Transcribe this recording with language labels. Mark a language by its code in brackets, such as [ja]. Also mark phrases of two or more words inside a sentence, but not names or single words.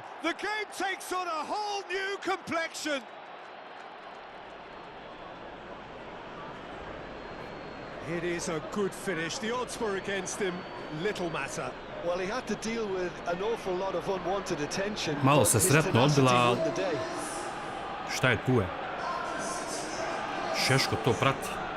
[en] The game takes on a whole new complexion! It is a good finish. The odds were against him. Little matter. Well, he had to deal with an awful lot of unwanted attention. [hr] Malo [en] but [hr] se [en] his [hr] sretno [en] tenacity [hr] odbila, [en] won the day. [hr] Šta je tu je? Šeško to prati.